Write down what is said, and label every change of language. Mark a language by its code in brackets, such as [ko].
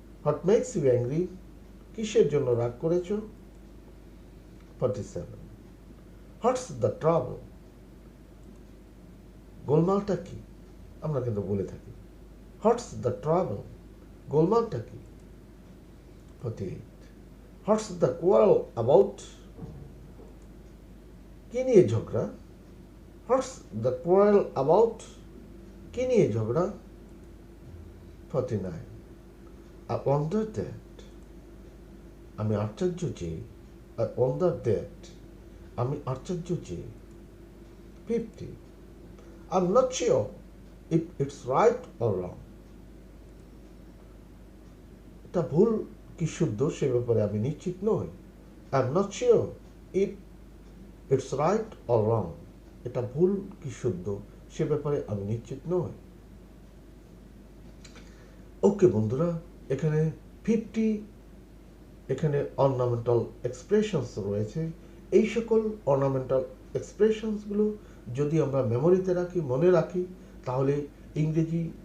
[en] What makes you angry? [bn] কিসের জন্য রাগ করেছো? [en] 47. What's the trouble? [bn] গোলমালটা কি? আমরা কিন্তু বলে থাকি [en] What's the trouble? [bn] গোলমালটা কি? 48. [en] What's the quarrel about? [bn] কি নিয়ে ঝগড়া? [en] What's the quarrel about? [bn] কি নিয়ে ঝগড়া? 49. [en] I wonder that. [bn] আমি আশ্চর্য যে। I wonder that. আমি আশ্চর্য যে। 50. [en] I'm not sure if it's right or wrong. [bn] এটা ভুল কি শুদ্ধ সে ব্যাপারে আমি নিশ্চিত নই। [en] I'm not sure if it's right or wrong. [bn] এটা ভুল কি শুদ্ধ সে ব্যাপারে আমি নিশ্চিত নই। ওকে বন্ধুরা, এখানে 50 এখানে অর্নামেন্টাল এক্সপ্রেশনস রয়েছে। এই সকল অর্নামেন্টাল এক্সপ্রেশনসগুলো যদি আমরা মেমোরিতে রাখি, মনে রাখি, তাহলে ইংরেজি